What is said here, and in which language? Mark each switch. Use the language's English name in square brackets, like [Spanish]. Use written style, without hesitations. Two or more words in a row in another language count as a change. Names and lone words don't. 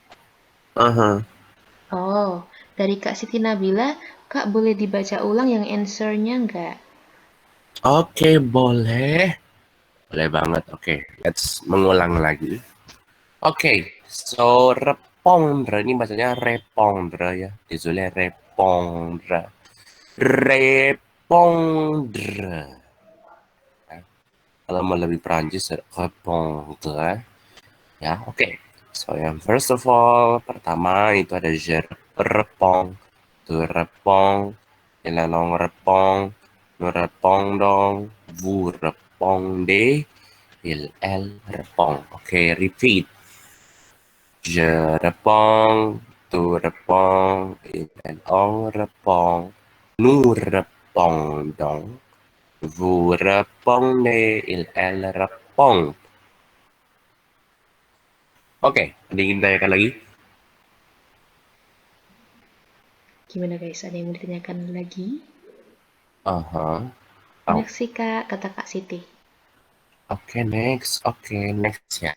[Indonesian] Oh, dari Kak Siti Nabila, Kak boleh dibaca ulang yang answer-nya nggak? Oke, boleh. Boleh banget. Oke, let's mengulang lagi. Oke, so répondre ini bacanya répondre ya. [French] Désolé, répondre. Répondre. [Indonesian] Ya. Kalau mau lebih Perancis, répondre. Ya, oke. So, yang [English] first of all, [Indonesian] pertama itu ada [French] je réponds, tu réponds, il en répond, nous répondons, vous répondez, il elle répond. [English] Oke, repeat. [French] Je réponds, tu réponds, il en répond, nous répondons, vous répondez, il elle répond. [Indonesian] Oke, ada yang ingin ditanyakan lagi? Gimana guys? Ada yang mau ditanyakan lagi? Oh. Merci Kak, kata Kak Siti. Oke, next ya.